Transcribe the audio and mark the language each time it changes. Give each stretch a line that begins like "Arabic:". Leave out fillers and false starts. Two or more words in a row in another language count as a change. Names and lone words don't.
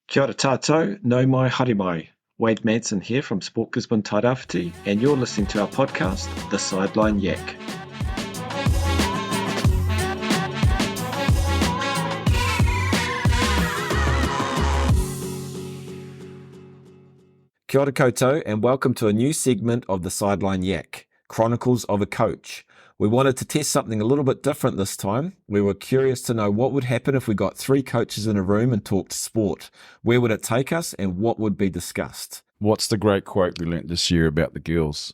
Māori: Kia ora tātou, no mai haere mai.
English: Wade Manson here from Sport Gisborne Tairāwhiti, and you're listening to our podcast, The Sideline Yak.
Māori: Kia ora koutou,
English: and welcome to a new segment of The Sideline Yak, Chronicles of a Coach. We wanted to test something a little bit different this time. We were curious to know what would happen if we got three coaches in a room and talked sport. Where would it take us and what would be discussed? What's the great quote we learnt this year about the girls?